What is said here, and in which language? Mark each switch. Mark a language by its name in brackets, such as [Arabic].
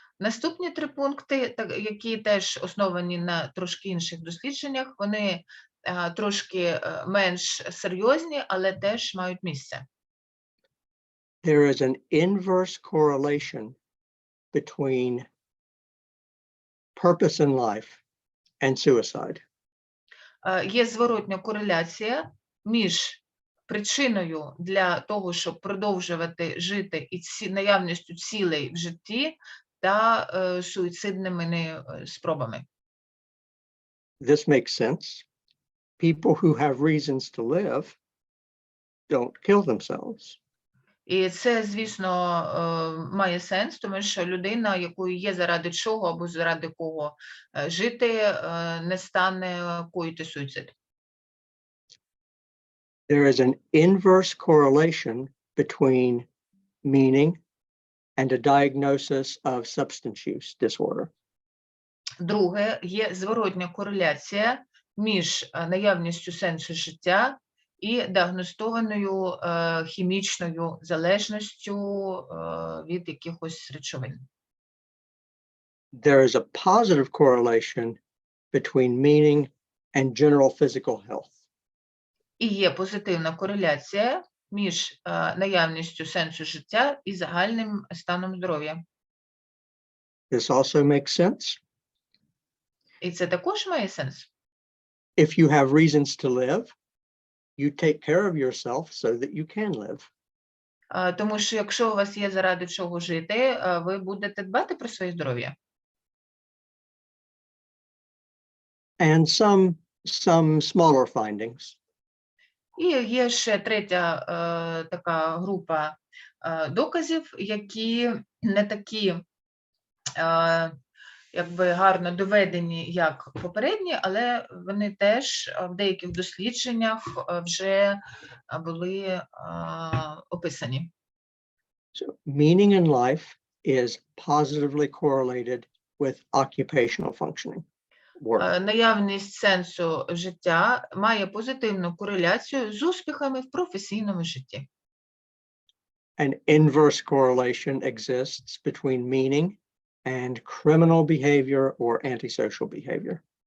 [Ukrainian] Наступні три пункти, які теж основані на трошки інших дослідженнях, вони трошки менш серйозні, але теж мають місце. [English] There is an inverse correlation between purpose in life and suicide. [Ukrainian] Є зворотня кореляція між причиною для того, щоб продовжувати жити і наявністю цілей в житті та суїцидними спробами. [English] This makes sense. People who have reasons to live don't kill themselves. [Ukrainian] І це, звісно, має сенс, тому що людина, якої є заради чого або заради кого жити, не стане коїти суїцид. [English] There is an inverse correlation between meaning and a diagnosis of substance use disorder. [Ukrainian] Друге, є зворотня кореляція між наявністю сенсу життя і діагностованою хімічною залежністю від якихось речовин. [English] There is a positive correlation between meaning and general physical health. [Ukrainian] І є позитивна кореляція між наявністю сенсу життя і загальним станом здоров'я. [English] This also makes sense. [Ukrainian] І це також має сенс. [English] If you have reasons to live, you take care of yourself so that you can live. [Ukrainian] Тому що якщо у вас є заради чого жити, ви будете дбати про своє здоров'я. [English] And some smaller findings. [Ukrainian] І є ще третя така група доказів, які не такі якби гарно доведені, як попередні, але вони теж в деяких дослідженнях вже були описані. [English] So meaning in life is positively correlated with occupational functioning. Work. [Ukrainian] Наявність сенсу життя має позитивну кореляцію з успіхами в професійному житті. [English] An inverse correlation exists between meaning and criminal behavior or antisocial behavior.